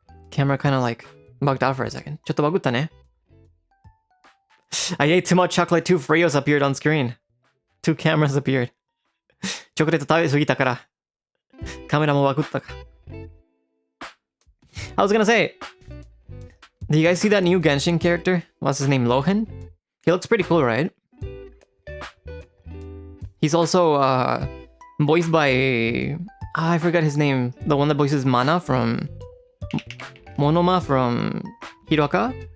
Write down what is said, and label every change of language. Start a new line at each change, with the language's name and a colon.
English: Camera kind of like bugged out for a second.
Japanese: ちょっとバグったね.
English: I ate too much chocolate. 2 Freos appeared on screen. 2 cameras appeared.
Japanese: チョコレート食べ過ぎたからカメラもバグったか。
English: I was gonna say, do you guys see that new Genshin character? What's his name? Lohan? He looks pretty cool, right? He's also voiced by I forgot his name. The one that voices Mana from Monoma from Hiroaka.